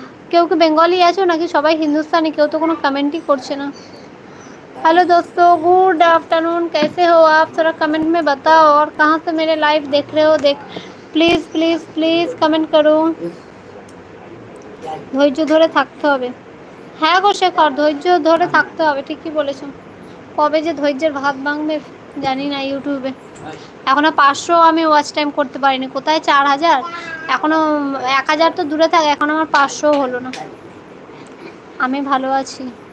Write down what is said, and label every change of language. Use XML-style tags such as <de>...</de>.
<bn>কেউ কি বেঙ্গলি আছো নাকি সবাই হিন্দুস্তানি? কেউ তো কোনো</bn> <hi>कमेंट ही</hi> <bn>করছে না।</bn> <hi>हेलो दोस्तों, गुड आफ्टरनून, कैसे हो आप? थोड़ा कमेंट में बताओ, और कहाँ से मेरे लाइव देख रहे हो। प्लीज़ प्लीज़ प्लीज़ कमेंट करो।</hi> <bn>ধৈর্য ধরে থাকতে হবে। হ্যাঁ গো শেখর, ধৈর্য ধরে থাকতে হবে, ঠিকই বলেছো। কবে যে ধৈর্যের ভাত ভাঙবে জানি না ইউটিউবে। এখনও 500 আমি ওয়াচ টাইম করতে পারিনি, কোথায় 4000, এখনও 1000 তো দূরে থাকে, এখন আমার 500 হলো না। আমি ভালো আছি।</bn>